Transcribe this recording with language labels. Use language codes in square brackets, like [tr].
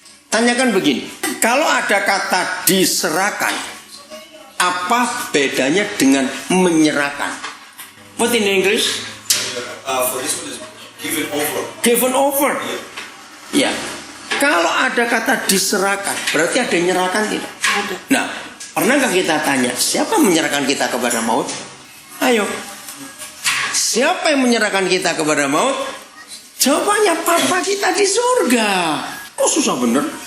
[id] Tanyakan begini, kalau ada kata diserahkan, apa bedanya dengan menyerahkan? [en] What in English? For this one is given over. Given over. Ya. [id] Kalau ada kata diserahkan, berarti ada yang menyerahkan tidak? Ada. Nah, pernahkah kita tanya, siapa menyerahkan kita kepada maut? Ayo. Siapa yang menyerahkan kita kepada maut? Jawabannya Papa kita di surga. Kok susah bener?